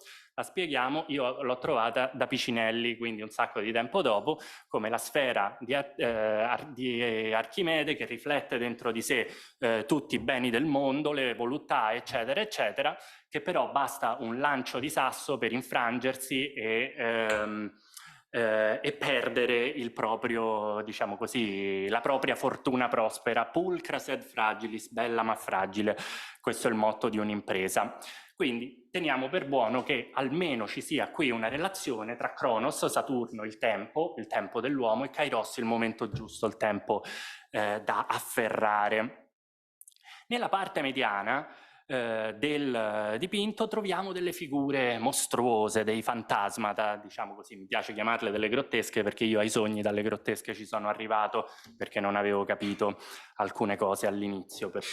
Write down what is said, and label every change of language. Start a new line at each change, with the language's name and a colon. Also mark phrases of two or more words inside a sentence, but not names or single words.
Italian: La spieghiamo, io l'ho trovata da Picinelli, quindi un sacco di tempo dopo, come la sfera di Archimede che riflette dentro di sé tutti i beni del mondo, le voluttà, eccetera, eccetera, che però basta un lancio di sasso per infrangersi e perdere il proprio, diciamo così, la propria fortuna prospera.
Latin: Pulcra sed fragilis,
Italian: bella ma fragile, questo è il motto di un'impresa. Quindi teniamo per buono che almeno ci sia qui una relazione tra Cronos, Saturno, il tempo dell'uomo, e Kairos, il momento giusto, il tempo da afferrare. Nella parte mediana del dipinto troviamo delle figure mostruose, dei fantasmata, diciamo così, mi piace chiamarle delle grottesche perché io ai sogni dalle grottesche ci sono arrivato perché non avevo capito alcune cose all'inizio.